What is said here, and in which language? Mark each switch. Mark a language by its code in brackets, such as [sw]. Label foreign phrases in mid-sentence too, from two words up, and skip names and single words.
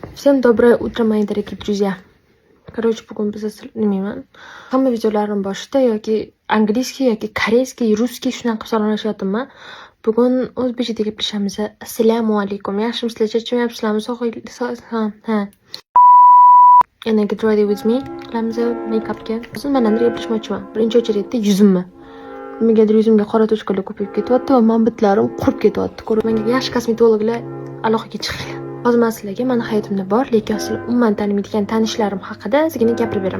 [ru] Всем доброе утро, мои дорогие друзья. Короче, [uz] bugun biz bilmayman. Hamma videolarim boshida yoki angliskiy yoki koreyskiy, ruskiy shunaqa salomlashyapman. Bugun o'zbekcha gaplashamiz. Assalomu alaykum. Yaxshimisizlar? Charchamayapsizlarmi? Ha. Yana [en] get ready with me. [uz] Qilamiz make-upga. Hozir men endi gaplashmoqchiman. Birinchi o'chirayotda yuzimni. Nimagadir yuzimga qora tochkalar ko'payib ketyapti va men bitlarim qurib ketyapti. Menga yaxshi kosmetologlar aloqaga chiqing. Hozir men sizlarga meni hayotimda bor, lekin sizlar umuman tanimaydigan tanishlarim haqida ozgina gapirib beraman.